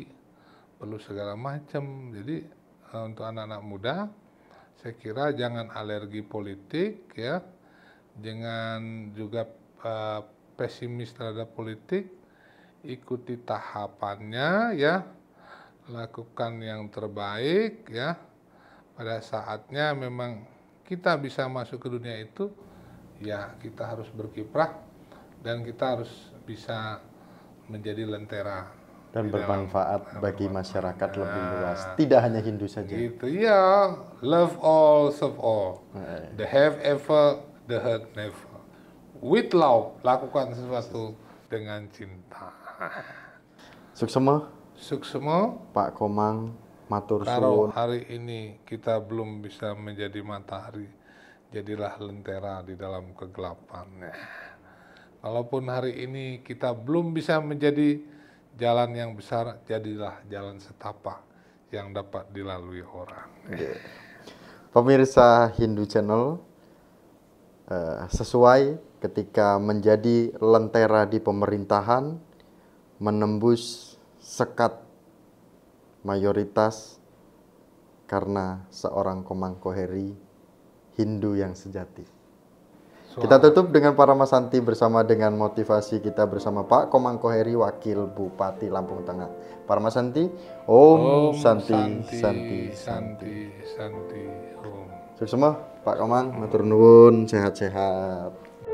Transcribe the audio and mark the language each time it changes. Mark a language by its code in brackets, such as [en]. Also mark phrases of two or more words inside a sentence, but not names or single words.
[id] perlu segala macam jadi untuk anak-anak muda saya kira jangan alergi politik ya jangan juga pesimis terhadap politik ikuti tahapannya ya lakukan yang terbaik ya pada saatnya memang kita bisa masuk ke dunia itu ya kita harus berkiprah dan kita harus bisa menjadi lentera dan bermanfaat bagi masyarakat lebih luas, tidak hanya Hindu saja. Gitu ya, [en] love all, serve all, the have ever, the hurt never. With love, [id] lakukan sesuatu dengan cinta. Suksema. Suksema. Pak Komang, [jv] matur suwun. [id] Kalau hari ini kita belum bisa menjadi matahari, jadilah lentera di dalam kegelapan. Kalaupun hari ini kita belum bisa menjadi jalan yang besar, jadilah jalan setapak yang dapat dilalui orang. Pemirsa Hindu Channel, sesuai ketika menjadi lentera di pemerintahan, menembus sekat mayoritas karena seorang Komang Koheri Hindu yang sejati. Kita tutup dengan Parama Santi bersama dengan motivasi kita bersama Pak Komang Koheri, Wakil Bupati Lampung Tengah. [sa] Parama Santi, Om Santi, Santi, Santi. Santi. Om. [id] Sukses semua, Pak Komang, [jv] matur nuwun, [id] sehat-sehat.